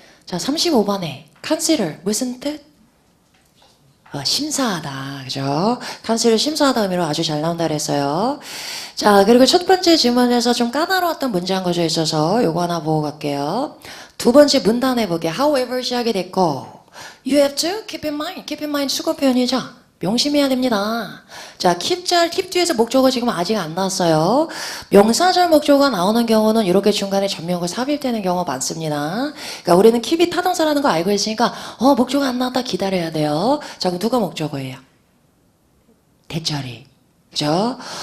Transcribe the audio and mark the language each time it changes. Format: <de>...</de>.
<ko>자, 35번에 consider 무슨 뜻? 심사하다. 그죠? consider 심사하다 의미로 아주 잘 나온다 그랬어요. 자, 그리고 첫 번째 질문에서 좀 까다로웠던 문장 구조 있어서 요거 하나 보고 갈게요. 두 번째 문단해 볼게요.</ko> <en>however</en> <ko>시작이 됐고</ko> <en>you have to keep in mind. keep in mind</en> <ko>수거 표현이죠. 명심해야 됩니다. 자, keep 뒤에서 목적어 지금 아직 안 나왔어요. 명사절 목적어가 나오는 경우는 이렇게 중간에 전명구 삽입되는 경우가 많습니다. 그러니까 우리는 keep이 타동사라는 거 알고 있으니까 목적어 안 나왔다 기다려야 돼요. 자, 그럼 누가 목적어예요? 대절이. 그죠?</ko>